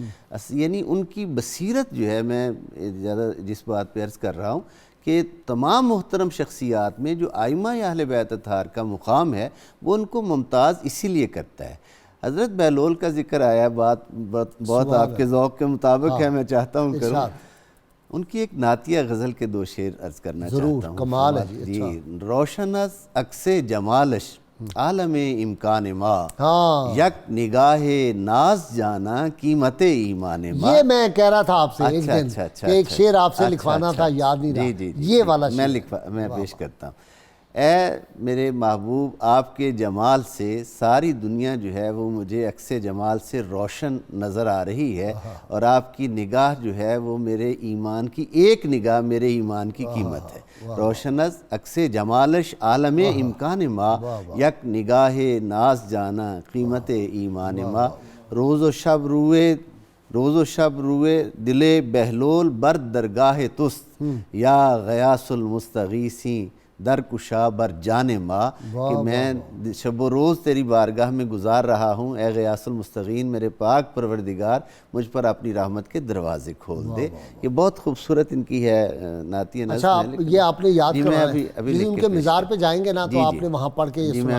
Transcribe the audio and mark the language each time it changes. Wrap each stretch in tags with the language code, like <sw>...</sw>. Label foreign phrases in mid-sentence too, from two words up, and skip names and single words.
<ur>یعنی ان کی بصیرت جو ہے، میں زیادہ جس بات پہ عرض کر رہا ہوں کہ تمام محترم شخصیات میں جو ائمہ اہل بیت اطہار کا مقام ہے وہ ان کو ممتاز اسی لیے کرتا ہے۔ حضرت بہلول کا ذکر آیا، بہت آپ کے ذوق کے مطابق ہے، میں چاہتا ہوں کروں۔ ان کی ایک نعتیہ غزل کے 2 شعر عرض کرنا چاہتا ہوں۔ ضرور، کمال ہے</ur> <fa>جی۔ روشن از عکس جمالش عالم امکان ما، یک نگاہ ناز جانا قیمت ایمان ما۔</fa> <ur>یہ میں کہہ رہا تھا آپ سے ایک دن کہ ایک شعر آپ سے لکھوانا تھا، یاد نہیں رہا، یہ والا شعر میں پیش کرتا ہوں۔ اے میرے محبوب، آپ کے جمال سے ساری دنیا جو ہے وہ مجھے عکس جمال سے روشن نظر آ رہی ہے، اور آپ کی نگاہ جو ہے وہ میرے ایمان کی ایک نگاہ میرے ایمان کی قیمت ہے۔</ur> <fa>روشن از عکس جمالش عالم امکان ما، یک نگاہ ناز جانا قیمت ایمان ما۔ روز و شب روئے دل بہلول بر درگاہ تست،</fa> <ar>یا غیاث المستغیثین</ar> <fa>در کشا بر جان ما،</fa> <ur>کہ میں شب و روز تیری بارگاہ میں گزار رہا ہوں، اے</ur> <ar>غیاث المستغین</ar> <ur>میرے پاک پروردگار مجھ پر اپنی رحمت کے دروازے کھول دے۔ یہ بہت خوبصورت ان کی ہے نعتیہ نظم۔ اچھا، یہ آپ نے یاد کروایا ہے، جس ان کے مزار پہ جائیں گے نا تو آپ نے وہاں پڑھ کے یہ سنانا ہے۔</ur>